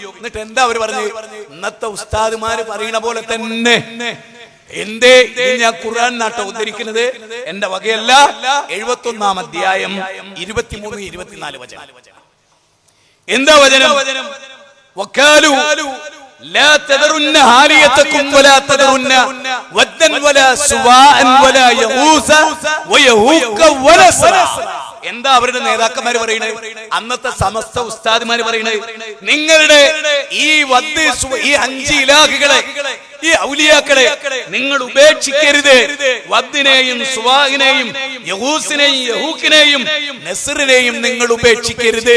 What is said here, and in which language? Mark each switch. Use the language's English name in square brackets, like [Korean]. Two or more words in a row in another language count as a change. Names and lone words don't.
[Malayalam] എന്നിട്ട് എന്താ അവര് പറഞ്ഞു? ഇന്നത്തെ ഉസ്താദുമാര് പറയുന്ന പോലെ തന്നെ എന്തേ ഞാൻ ഖുർആൻ നാട്ട ഉദ്ധരിക്കുന്നത്, എന്റെ വകയല്ല. 71-ാം അധ്യായം 23-24 വചനം. എന്താ വചനം? [Arabic] വഖാലു لا تذرن هاليتكم ولا تذرن ودا ولا سواء ولا يغوث ويهوك ونسرا. [Malayalam] എന്താ അവരുടെ നേതാക്കന്മാര് പറയുന്നത്? അന്നത്തെ സമസ്ത ഉസ്താദുമാര് പറയുന്നത്, നിങ്ങളുടെ ഈ വദ്, ഈ 5 ഇലാഹുകളെ, ഈ ഔലിയാക്കളെ നിങ്ങൾ ഉപേക്ഷിക്കരുത്. വദ്ദിനെയും സുവാഹിനെയും യഹൂസിനെയും യഹൂക്കിനെയും നസ്റിനെയും നിങ്ങൾ ഉപേക്ഷിക്കരുത്.